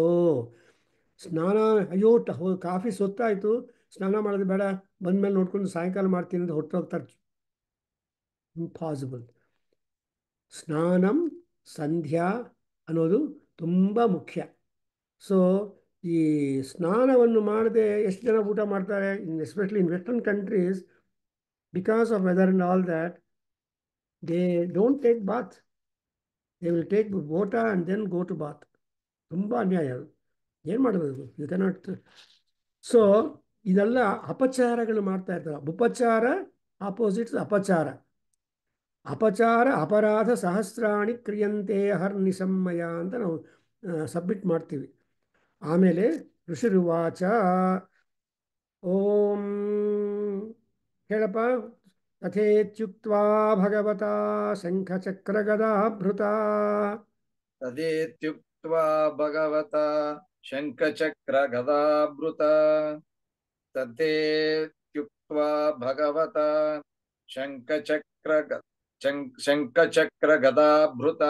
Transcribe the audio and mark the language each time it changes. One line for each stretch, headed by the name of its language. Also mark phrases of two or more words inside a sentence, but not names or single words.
Kannada: ಸ್ನಾನ, ಅಯ್ಯೋ ಕಾಫಿ ಸೊತ್ತಾಯಿತು, ಸ್ನಾನ ಮಾಡೋದು ಬೇಡ, ಬಂದಮೇಲೆ ನೋಡ್ಕೊಂಡು ಸಾಯಂಕಾಲ ಮಾಡ್ತೀನಿ ಅಂತ ಹೊರಟೋಗ್ತಾರೆ.
English: impossible.
Sanskrit: ಸ್ನಾನಂ ಸಂಧ್ಯಾ
Kannada: ಅನ್ನೋದು ತುಂಬ ಮುಖ್ಯ. ಸೊ ಈ ಸ್ನಾನವನ್ನು ಮಾಡದೆ ಎಷ್ಟು ಜನ ಊಟ ಮಾಡ್ತಾರೆ?
English: especially in western countries, Because of weather and all that, they don't take bath. They will take water and then go to bath.
Kannada: ತುಂಬ ಅನ್ಯಾಯ ಅದು. ಏನು ಮಾಡಬೇಕು?
English: you cannot.
Kannada: ಸೊ ಇದೆಲ್ಲ ಅಪಚಾರಗಳು ಮಾಡ್ತಾ ಇರ್ತಾರೆ. ಉಪಚಾರ ಆಪೋಸಿಟ್ ಅಪಚಾರ. ಅಪಚಾರ
Sanskrit: ಅಪರಾಧ ಸಹಸ್ರಾಣಿ ಕ್ರಿಯಂತೆ ಹರ್ನಿಸಮ್ಮಯ
Kannada: ಅಂತ ನಾವು ಸಬ್ಮಿಟ್ ಮಾಡ್ತೀವಿ. ಆಮೇಲೆ ಋಷಿರುವಾಚ ಓಂ ಹೇಳಪ್ಪ.
Sanskrit: ತಥೇತ್ಯುಕ್ತ್ವಾ ಭಗವತಾ ಶಂಖಚಕ್ರಗದಾಭೃತಾ तदेत्युक्त्वा भगवता शङ्खचक्रगदाभृता तदेत्युक्त्वा भगवता शङ्खचक्रगदाभृता